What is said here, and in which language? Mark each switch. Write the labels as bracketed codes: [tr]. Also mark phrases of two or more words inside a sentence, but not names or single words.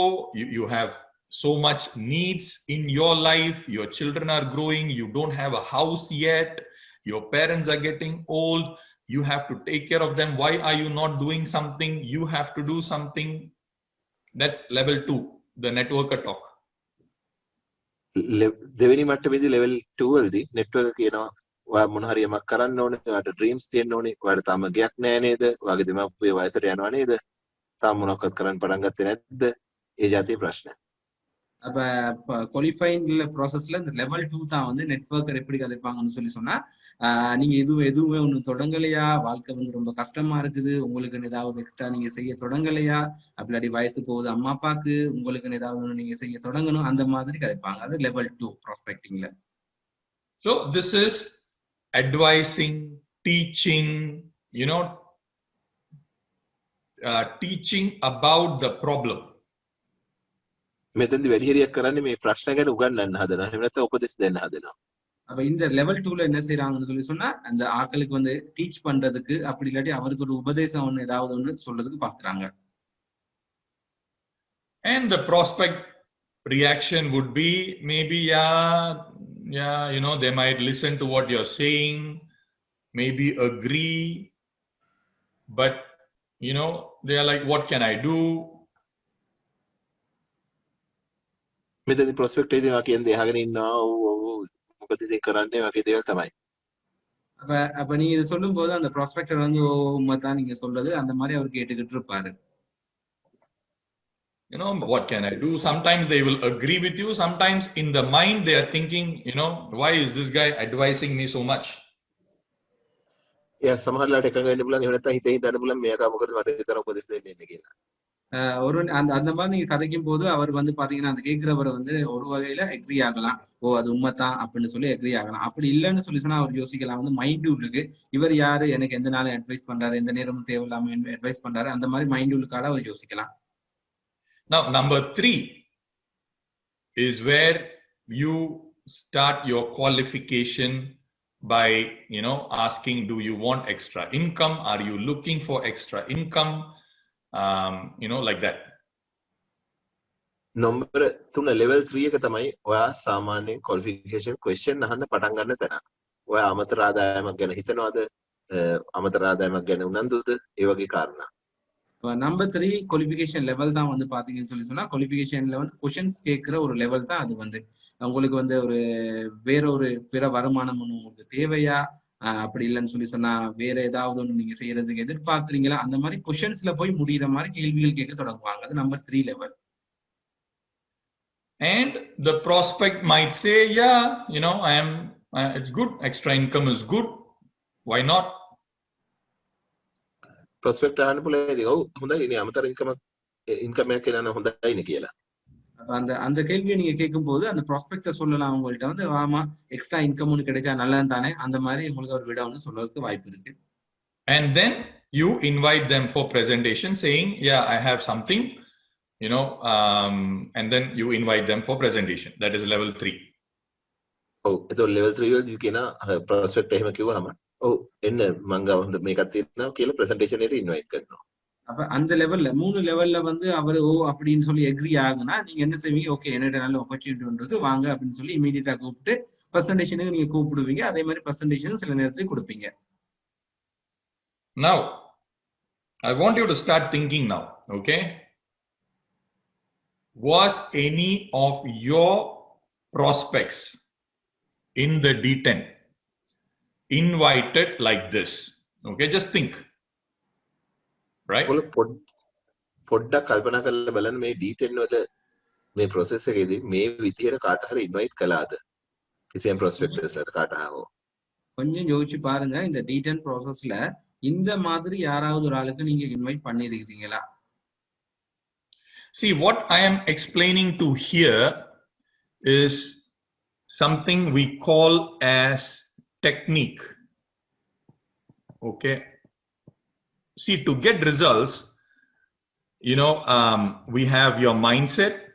[en] You have so much needs in your life. Your children are growing. You don't have a house yet. Your parents are getting old. You have to take care of them. Why are you not doing something? You have to do something. That's level 2, the networker talk. [si] දෙවෙනි මට්ටමේදී level 2 වලදී network කියනවා ඔයා මොන හරි යමක් කරන්න ඕනේ, ඔයාට dreams තියෙන්න ඕනේ, ඔයාට තාම ගයක් නැහැ නේද, ඔයාගේ දෙමාපියෝ වයසට යනවා නේද, තාම මොනවක්වත් කරන්න පටන් ගත්තේ නැද්ද, ඒ જાතිය ප්‍රශ්න. [ta] அப்ப [en] qualifying process [ta] இந்த லெவல் 2 தான் வந்து நெட்வொர்க்கர் எப்படி கதைப்பாங்கன்னு சொன்னா நீங்க எதுவுமே ஒண்ணு தொடங்கலையா, வாழ்க்கை வந்து ரொம்ப கஷ்டமா இருக்குது, உங்களுக்கு ஏதாவது எக்ஸ்ட்ரா நீங்க செய்ய தொடங்கலையா, அப்படி வயசு போகுது அம்மா அப்பாக்கு, உங்களுக்கு ஏதாவது ஒண்ணு நீங்க செய்ய தொடங்கணும், அந்த மாதிரி கதைப்பாங்க. அது [en] level 2 prospecting. So this is advising, teaching, teaching about the problem. [si] මෙතෙන්දි වැඩිහිරියක් කරන්නේ මේ ප්‍රශ්න ගැන උගන්වන්න හදනවා. එහෙම නැත්නම් උපදෙස් දෙන්න හදනවා. [ta] அப்ப இந்த லெவல் 2ல என்ன செய்யறாங்கன்னு சொன்னா அந்த ஆட்களுக்கு வந்து டீச் பண்றதுக்கு, அப்படி இல்லாட்டி அவருக்கு ஒரு உபதேசம் ஒண்ணு ஏதாவது ஒண்ணு சொல்றதுக்கு பாக்குறாங்க. [en] And the prospect reaction would be maybe they might listen to what you're saying, maybe agree, but they are like, what can I do? [si] මෙතෙන්දි prospect එකේදී මා කියන්නේ අහගෙන ඉන්නවා ඔව් මොකද ඉතින් කරන්නේ වගේ දේවල් තමයි. [ta] அப்ப நீங்க இது சொல்லும் போது அந்த ப்ராஸ்பெக்டர் வந்து உண்மைதான் நீங்க சொல்றது அந்த மாதிரி அவர் கேட்டுக்கிட்டு இருப்பாரு. [en] What can I do? Sometimes they will agree with you. Sometimes in the mind they are thinking, why is this guy advising me so much? [si] එයා සමහරලාට එකඟ වෙන්න පුළුවන්, එහෙම නැත්නම් හිතේ හිතන්න පුළුවන් මේක මොකද මට විතර උපදෙස් දෙන්නේ ඉන්නේ කියලා. [ta] ஒரு அந்த மாதிரி நீங்க கதைக்கும் போது அவர் வந்து பாத்தீங்கன்னா அந்த கேட்கிறவரை வந்து ஒரு வகையில எக்ரி ஆகலாம், ஓ அது உண்மைதான் அப்படின்னு சொல்லி எக்ரி ஆகலாம். அப்படி இல்லைன்னு சொல்லி சொன்னா அவர் யோசிக்கலாம் வந்து மைண்ட் உள்ளுக்கு இவர் யாரு, எனக்கு எந்த நாளும் அட்வைஸ் பண்றாரு, எந்த நேரமும் தேவையில்லாம அட்வைஸ் பண்றாரு, அந்த மாதிரி மைண்ட் உள்ளுக்கால அவர் யோசிக்கலாம். [en] Now number 3 is where you start your qualification by asking, do you want extra income, are you looking for extra income, like that. [si] නම්බර 3 level 3 එක තමයි ඔයා සාමාන්‍යයෙන් [en] qualification question [si] අහන්න පටන් ගන්න තැන. ඔයා අමතර ආදායමක් ගැන හිතනවද? අමතර ආදායමක් ගැන උනන්දුද? ඒ වගේ කාරණා. [en] number 3 qualification level [ta] தான் வந்து பாத்தீங்கன்னு சொன்னா குவாலிஃபிகேஷன்ல வந்து क्वेश्चंस கேட்கிற ஒரு லெவல் தான் அது வந்து. உங்களுக்கு வந்து ஒரு வேற ஒரு பிற வருமானம் ஒண்ணு உங்களுக்கு தேவையா, அப்படி இல்லைன்னு சொல்லி சொன்னா வேற ஏதாவது ஒண்ணு நீங்க செய்யறதுக்கு எதிர்பார்க்குறீங்களா, அந்த மாதிரி क्वेश्चंஸ்ல போய் முடிகிற மாதிரி கேள்விகள் கேட்க தொடங்குவாங்க. அது [en] number 3 level. And the prospect might say, it's good, extra income is good, why not? [si] prospect අහන්න පුළුවන් ඉතින් ඔව් හොඳයි ඉතින් අමතර income එකක් කියලා නම් හොඳයි නේ කියලා. [ta] அந்த கேள்வியை நீங்க கேட்கும் போது அந்த ப்ராஸ்பெக்ட சொல்லலாம் உங்கள்ட்ட வந்து ஆமா [en] extra income [ta] ஒன்று கிடைச்சா நல்லா தானே, அந்த மாதிரி உங்களுக்கு ஒரு விட ஒன்று சொல்றதுக்கு வாய்ப்பு இருக்கு. [en] And then you invite them for presentation saying, I have something, and then you invite them for presentation. That is level 3. [si] ඔව් ඒතකොට level 3 වලදී කියන prospect එහෙම කිව්වහම ඔව් එන්න මං ගාව හොඳ මේකක් තියෙනවා කියලා presentation එකට invite කරනවා. [ta] அப்ப அந்த லெவல்ல 3 லெவல்ல வந்து அவரு ஓ அப்படின்னு சொல்லி எக்ரி ஆகுனா நீங்க என்ன செய்வீங்க? ஓகே, என்னோட நல்ல ஆப்பர்ச்சுனிட்டி வாங்க அப்படின்னு சொல்லி இமீடியட்டா கூப்பிட்டு பிரசன்டேஷனுக்கு நீங்க கூப்பிடுவீங்க. அதே மாதிரி பிரசன்டேஷன் சில நேரத்துக்கு கொடுப்பீங்க. [en] Now, I want you to start thinking now, okay? Was any of your prospects in the D10 invited like this? Okay, just think. Right? [si] පොඩ්ඩක් කල්පනා කරලා බලන්න මේ D10 වල මේ process එකේදී මේ විදියට කාට හරි invite කළාද? කිසියම් prospectors ලට කාට හරි. [ta] கொஞ்சம் யோசிச்சு பாருங்க, இந்த D10 ப்ராசஸ்ல இந்த மாதிரி யாராவது ஒரு ஆளுக்கு நீங்க இன்வைட் பண்ணிருக்கீங்களா? [en] See, what I am explaining to here is something we call as technique. Okay. See, to get results, we have your mindset.